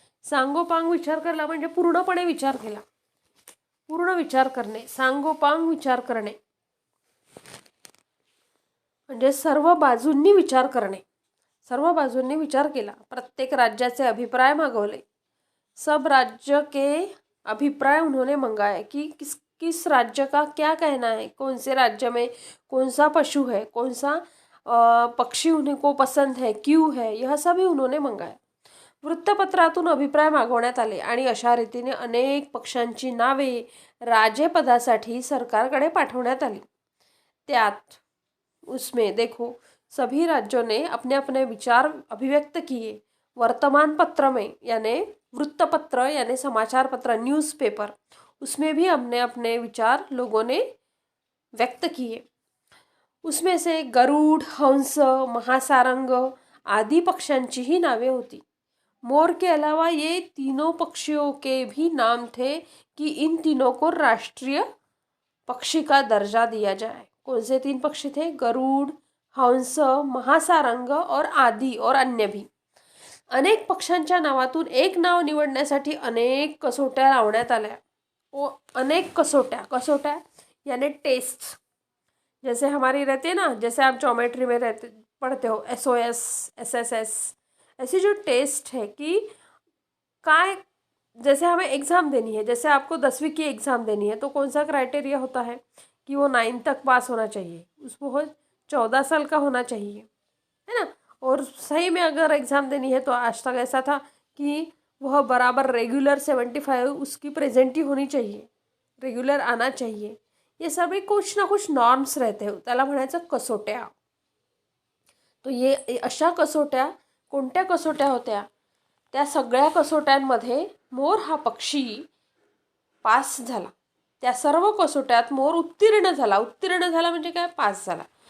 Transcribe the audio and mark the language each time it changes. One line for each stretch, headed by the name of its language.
Marathi: सांगोपांग विचार केला म्हणजे पूर्णपणे विचार केला. पूर्ण विचार करणे, सांगोपांग विचार करणे म्हणजे सर्व बाजूंनी विचार करणे. सर्व बाजूंनी विचार केला. प्रत्येक राज्याचे अभिप्राय मागवले.
Hindi: सब राज्य के अभिप्राय उन्होंने मंगाया कि किस किस राज्य का क्या कहना है, कौन से राज्य में कौन सा पशु है, कौन सा पक्षी उन्हें को पसंत है, क्यों है, यह सभी उन्होंने मंगाया.
Marathi: वृत्तपत्रातून अभिप्राय मागवण्यात आले आणि अशा रीतीने अनेक पक्षांची नावे राजेपदासाठी सरकारकडे पाठवण्यात आली. त्यात
Hindi: उसमें देखो सभी राज्यों ने अपने अपने विचार अभिव्यक्त किए. वर्तमान पत्र में यानी वृत्तपत्र यानी समाचार पत्र, न्यूज़पेपर, उसमें भी हमने अपने विचार लोगों ने व्यक्त किए. उसमें से
Marathi: गरुड़, हंस, महासारंग आदि पक्षांची ही नावे होती.
Hindi: मोर के अलावा ये तीनों पक्षियों के भी नाम थे कि इन तीनों को राष्ट्रीय पक्षी का दर्जा दिया जाए. कौन से 3 पक्षी थे? गरुड़, हंस, महासारंग और आदि और अन्य भी.
Marathi: अनेक पक्षांच्या नावातून एक नाव निवडण्यासाठी अनेक कसोट्या लावण्यात आल्या.
Hindi: अनेक कसोट्या यानी टेस्ट, जैसे हमारी रहती है ना, जैसे आप ज्योमेट्री में रहते पढ़ते हो SOS, SSS, ऐसी जो टेस्ट है कि काय जैसे हमें एग्ज़ाम देनी है, जैसे आपको 10वीं की एग्ज़ाम देनी है तो कौन सा क्राइटेरिया होता है कि वो 9 तक पास होना चाहिए, उसको 14 साल का होना चाहिए, है ना. और सही में अगर एग्ज़ाम देनी है तो आज तक ऐसा था कि वह बराबर रेगुलर 75 उसकी प्रेजेंट ही होनी चाहिए, रेगुलर आना चाहिए. ये सभी कुछ ना कुछ नॉर्म्स रहते हो,
Marathi: त्याला म्हणायचं कसोट्या.
Hindi: तो ये
Marathi: अशा कसोट्या कोणत्या कसोट्या होत्या? त्या सगळ्या कसोट्यांमध्ये मोर हा पक्षी पास झाला. त्या सर्व कसोट्यात मोर उत्तीर्ण झाला म्हणजे काय? पास झाला.